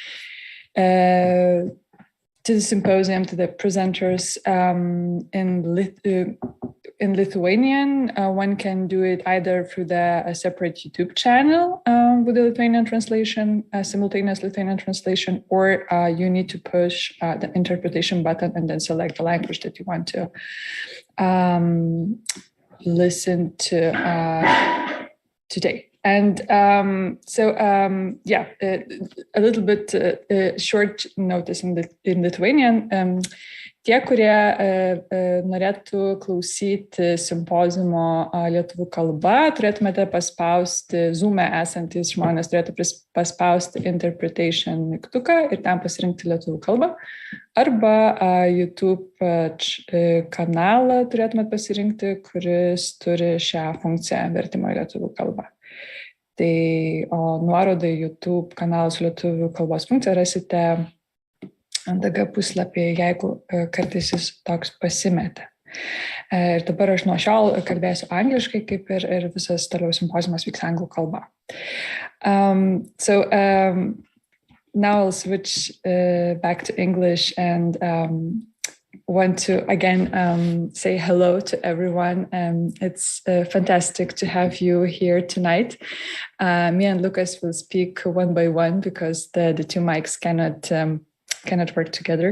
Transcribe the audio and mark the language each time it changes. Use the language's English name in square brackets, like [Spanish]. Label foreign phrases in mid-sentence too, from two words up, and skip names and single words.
[English] to the symposium, to the presenters in Lithuanian, one can do it either through the separate YouTube channel with the Lithuanian translation, simultaneous Lithuanian translation, or you need to push the interpretation button and then select the language that you want to listen to today. And yeah, a little bit short notice in Lithuanian. [Lithuanian] Tie, kurie norėtų klausyti simpoziumo lietuvių kalba, turėtumėte paspausti, Zoom'e esantys žmonės turėtų paspausti interpretation mygtuką ir ten pasirinkti lietuvių kalbą. Arba YouTube kanalą turėtumėte pasirinkti, kuris turi šią funkciją vertimo į lietuvių kalbą. Tai nuorodą į YouTube kanalą su lietuvių kalbos funkcija rasite DG puslapyje, jeigu kartais jis toks pasimetė. Ir dabar aš nuo šiol kalbėsiu angliškai, kaip ir visas toliau simpoziumas vyks anglų kalba. [English] Now I'll switch back to English and want to again say hello to everyone. It's fantastic to have you here tonight. Me and Lucas will speak one by one because the two mics cannot work together.